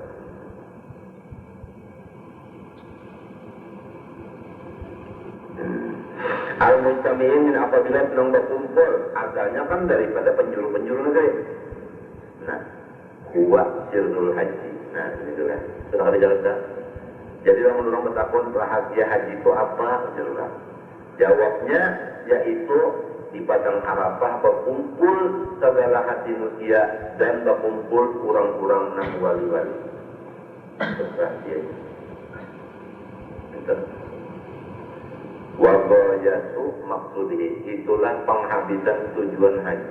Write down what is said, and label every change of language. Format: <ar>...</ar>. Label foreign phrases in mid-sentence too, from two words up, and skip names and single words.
<ar>المستمعين من</ar> <id>apabila sedang berkumpul asalnya kan daripada penjuru-penjuru negeri.</id> <ar>Nah, هو سر الحج. Nah, itulah.</ar> <bjn>Sudah ada jalan dah. Jadi orang bertakun rahasia haji itu apa? Itulah.</bjn> <id>Jawabnya yaitu di padang Arafah berkumpul segala hati manusia dan berkumpul kurang-kurang 6 wali-wali. Itu rahasia. Itu. Wabayatu maksudnya itulah penghabisan tujuan haji.</id>